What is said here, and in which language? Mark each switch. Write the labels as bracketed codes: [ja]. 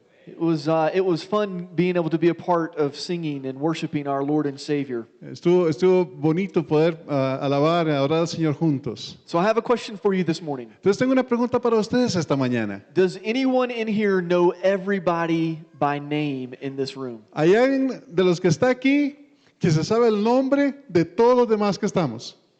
[en] It was fun being able to be a part of singing and worshiping our Lord and Savior. [es] Estuvo bonito poder alabar y adorar al Señor juntos. [en] So I have a question for you this morning. [es] Entonces tengo una pregunta para ustedes esta mañana. [en] Does anyone in here know everybody by name in this room? [es] ¿Hay alguien de los que está aquí que se sabe el nombre de todos los demás que estamos?